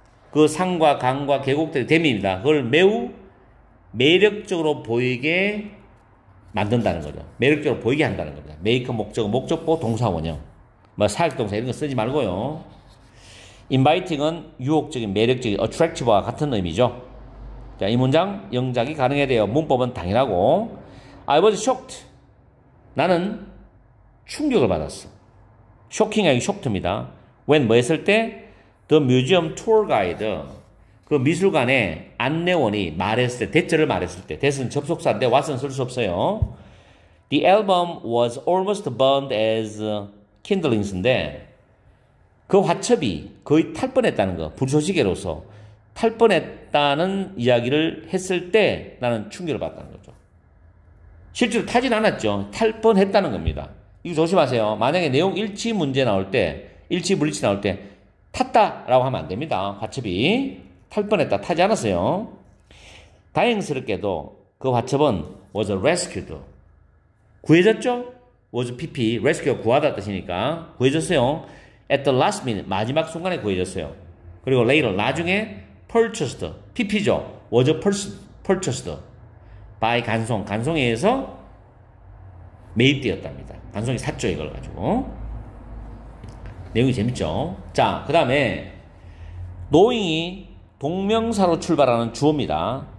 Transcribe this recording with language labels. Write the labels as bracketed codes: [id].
[ko] 그 산과 강과 계곡들의 대미입니다. 그걸 매우 매력적으로 보이게 만든다는 거죠. 매력적으로 보이게 한다는 겁니다. make 목적어 목적보 동사 원형. 뭐 사역동사 이런 거 쓰지 말고요. inviting은 유혹적인, 매력적인, attractive와 같은 의미죠. 자, 이 문장 영작이 가능해야 돼요. 문법은 당연하고 [en] I was shocked. [ko] 나는 충격을 받았어. 쇼킹이 아니고 쇼크입니다. when 뭐 했을 때 [en] The museum tour guide [ko] 그 미술관의 안내원이 말했을 때, 대절을 말했을 때, that은 접속사인데 what은 쓸 수 없어요. [en] The album was almost burned as kindlings [ko] 인데 그 화첩이 거의 탈 뻔했다는 거, 불쏘시개로서 탈 뻔했다는 이야기를 했을 때 나는 충격을 받았다는 거죠. 실제로 타진 않았죠. 탈 뻔했다는 겁니다. 이거 조심하세요. 만약에 내용 일치 문제 나올 때, 일치 불일치 나올 때 탔다라고 하면 안 됩니다. 화첩이 탈 뻔했다, 타지 않았어요. 다행스럽게도 그 화첩은 [en] was rescued. [ko] 구해졌죠? was pp, rescue 구하다 뜻이니까 구해졌어요. [en] at the last minute, [ko] 마지막 순간에 구해졌어요. 그리고 later, 나중에 purchased, pp죠. [en] was purchased by [ko] 간송에 의해서 매입되었답니다. 간송이 샀죠, 이걸 가지고. 내용이 재밌죠? 자, 그 다음에 knowing이 동명사로 출발하는 주어입니다.